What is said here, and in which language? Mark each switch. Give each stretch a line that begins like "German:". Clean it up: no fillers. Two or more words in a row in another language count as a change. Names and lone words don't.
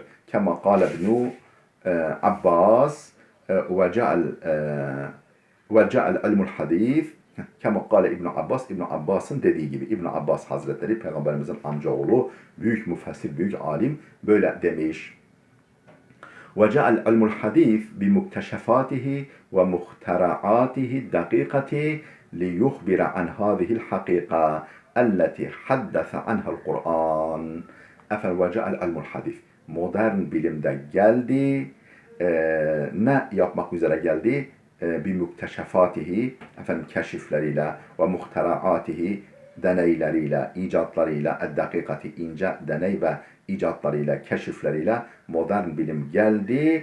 Arabic: كما قال ابن عباس وجاء العلم الحديث. كما قال ابن عباس,
Turkish: İbn Abbas'ın dediği gibi. İbn Abbas Hazretleri, Peygamberimizin amcaoğlu, büyük müfessir, büyük alim böyle demiş.
Arabic: وجاء العلم الحديث بمكتشفاته ومخترعاته الدقيقة ليخبر عن هذه الحقيقة التي حدث عنها القرآن. وجاء العلم الحديث.
Turkish: Modern bilimde geldi. Ne yapmak üzere geldi? Bimukteşefatihi, efendim keşifleriyle,
Arabic: ومخترعاته,
Turkish: deneyleriyle, icatlarıyla, eddakikati, ince deney ve icatlarıyla, keşifleriyle modern bilim geldi.